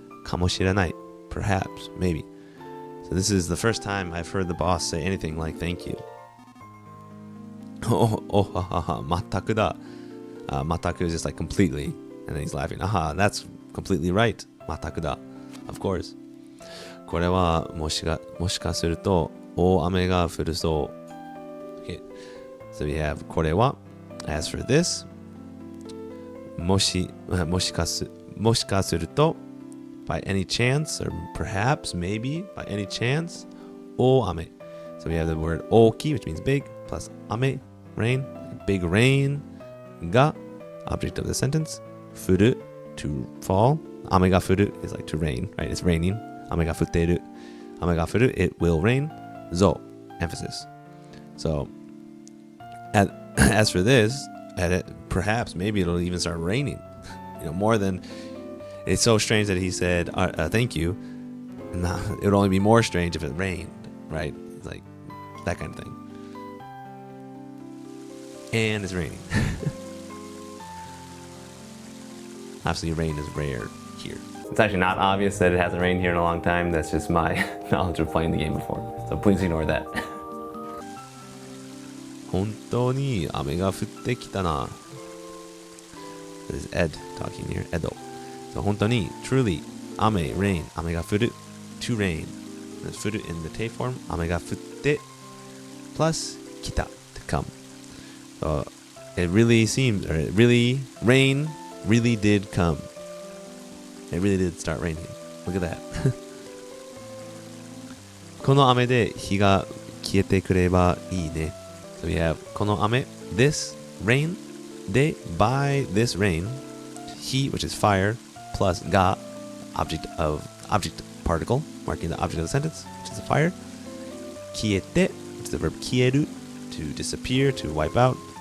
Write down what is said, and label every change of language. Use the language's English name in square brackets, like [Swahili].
[English] Kamoshirenai, perhaps, maybe. So this is the first time I've heard the boss say anything like thank you. Oh, ha, ha, ha, mataku da. Mataku is just like completely. And then he's laughing. Aha, that's completely right. Mataku da. Of course. [Japanese] これはもしかすると大雨が降るそう。 [English] Okay. So we have これは. As for this, もしかすると by any chance, or perhaps, maybe, by any chance, o ame. So we have the word oki, which means big, plus ame, rain, big rain, ga, object of the sentence, furu, to fall, ame ga furu is like to rain, right? It's raining, ame ga futteru, ame ga furu, it will rain, zo, emphasis. So, as for this, perhaps, maybe it'll even start raining, you know, more than. It's so strange that he said, thank you. Nah, it would only be more strange if it rained, right? It's like that kind of thing. And it's raining. Obviously, rain is rare here. It's actually not obvious that it hasn't rained here in a long time. That's just my knowledge of playing the game before. So please ignore that. [Japanese] 本当に雨が降ってきたな. [English] This is Ed talking here. Edo. So 本当に truly 雨 rain 雨が降る to rain. There's 降る in the te form. 雨が降って plus 来た to come. So it really seems, or it really, rain really did come. It really did start raining. Look at that. [Japanese] この雨で日が消えてくればいいね. [English] So we have この雨 this rain で by this rain hi, which is fire, plus ga, object particle, marking the object of the sentence, which is the fire. Kiete, which is the verb kieru, to disappear, to wipe out.